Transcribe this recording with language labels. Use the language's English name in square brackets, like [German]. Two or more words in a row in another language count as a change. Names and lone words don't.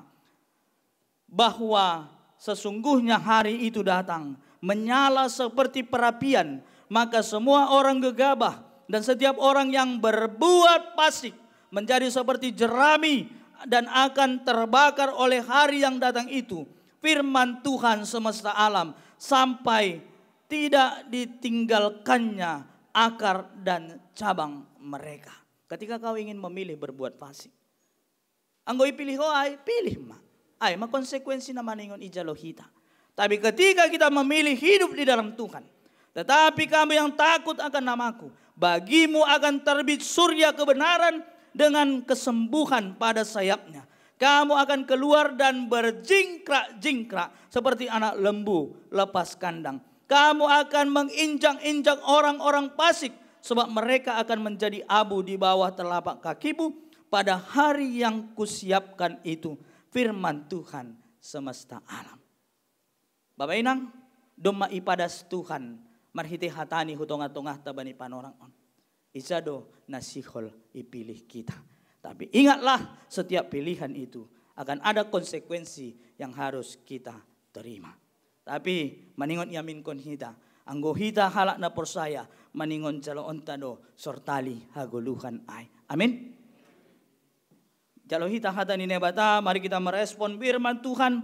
[Indonesian] Bahwa sesungguhnya hari itu datang, menyala seperti perapian, maka semua orang gegabah dan setiap orang yang berbuat fasik menjadi seperti jerami, dan akan terbakar oleh hari yang datang itu. Firman Tuhan semesta alam sampai tidak ditinggalkannya akar dan cabang mereka. Ketika kau ingin memilih berbuat fasik, [Batak Simalungun] anggo ipilih ho ay pilih ma. Ay makonsekuensi naman ingon ijalohita. [Indonesian] Tapi ketika kita memilih hidup di dalam Tuhan, tetapi kamu yang takut akan namaku, bagimu akan terbit surya kebenaran dengan kesembuhan pada sayapnya. Kamu akan keluar dan berjingkrak-jingkrak seperti anak lembu lepas kandang. Kamu akan menginjak-injak orang-orang fasik, sebab mereka akan menjadi abu di bawah telapak kakimu pada hari yang kusiapkan itu. Firman Tuhan semesta alam. [Batak Simalungun] Bapak Inang, doma ipadas Tuhan marhite hatani hutong-tongah tabani panorang on. Isado nasihol ipilih kita. [Indonesian] Tapi ingatlah setiap pilihan itu akan ada konsekuensi yang harus kita terima. [Batak Simalungun] Tapi maningon yamin kon hita, anggo hita halak na persaya maningon caloon tado sortali haguluhan ay. Amin. Jalo hita hata ni nebata, [Indonesian] mari kita merespon firman Tuhan.